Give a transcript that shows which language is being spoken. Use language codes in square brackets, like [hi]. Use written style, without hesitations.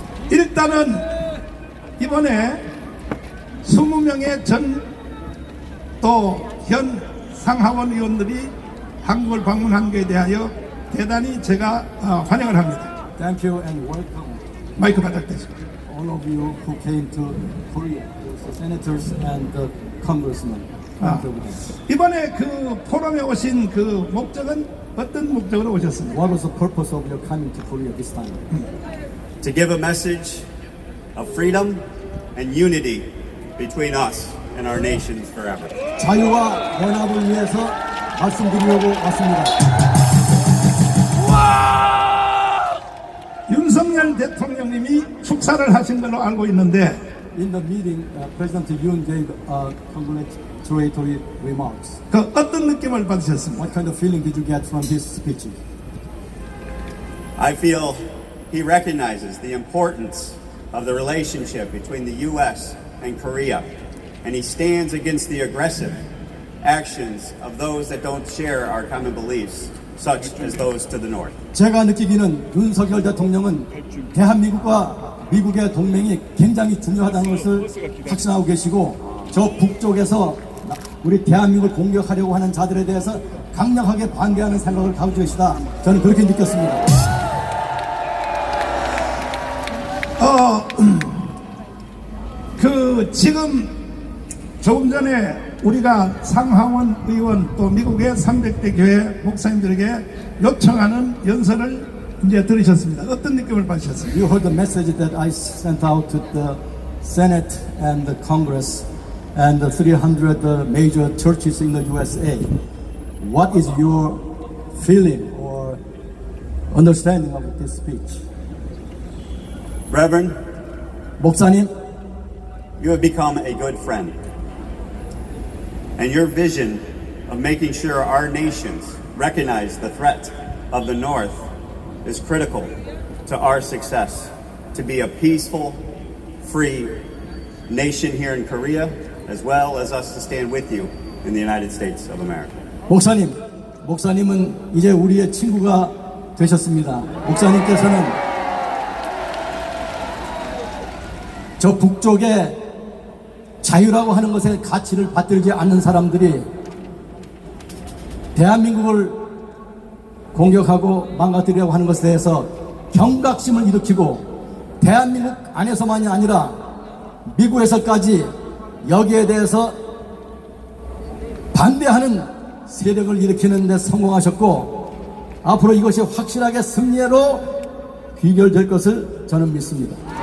[ko] 일단은 이번에 20명의 전 또 현 상하원 의원들이 한국을 방문한 것에 대하여 대단히 제가 환영을 합니다. [en] Thank you and welcome [ko] 마이크 바닥 대시고. [en] all of you who came to Korea, the senators and the congressmen. and representatives. [ko] 이번에 그 포럼에 오신 그 목적은 어떤 목적으로 오셨습니까? [en] What was the purpose of your coming to Korea this time? To give a message of freedom and unity between us and our nations forever. [ko] 자유와 연합을 위해서 말씀드리려고 왔습니다. 윤석열 대통령님이 축사를 하신 걸로 알고 있는데 [en] in the meeting, President Yoon gave congratulatory remarks. [ko] 그 어떤 느낌을 받으셨습니까? [en] What kind of feeling did you get from his speech? I feel he recognizes the importance of the relationship between the U.S. and Korea, and he stands against the aggressive actions of those that don't share our common beliefs, such as those to the north. [ko] 제가 느끼기는 윤석열 대통령은 대한민국과 미국의 동맹이 굉장히 중요하다는 것을 확신하고 계시고 저 북쪽에서 우리 대한민국을 공격하려고 하는 자들에 대해서 강력하게 반대하는 생각을 가지고 계시다. 저는 그렇게 느꼈습니다. 지금 조금 전에 우리가 상하원 의원 또 미국의 300대 교회 목사님들에게 요청하는 연설을 이제 들으셨습니다. 어떤 느낌을 받으셨어요? [en] You heard the message that I sent out to the Senate and the Congress and the 300 major churches in the USA. What is your feeling or understanding of this speech? Reverend, [ko] 목사님, [en] you have become a good friend. And your vision of making sure our nations recognize the threat of the North is critical to our success to be a peaceful, free nation here in Korea, as well as us to stand with you in the United States of America. [ko] 목사님은 이제 우리의 친구가 되셨습니다. 목사님께서는 저 북쪽에 자유라고 하는 것에 가치를 받들지 않는 사람들이 대한민국을 공격하고 망가뜨리려고 하는 것에 대해서 경각심을 일으키고 대한민국 안에서만이 아니라 미국에서까지 여기에 대해서 반대하는 세력을 일으키는 데 성공하셨고 앞으로 이것이 확실하게 승리로 귀결될 것을 저는 믿습니다.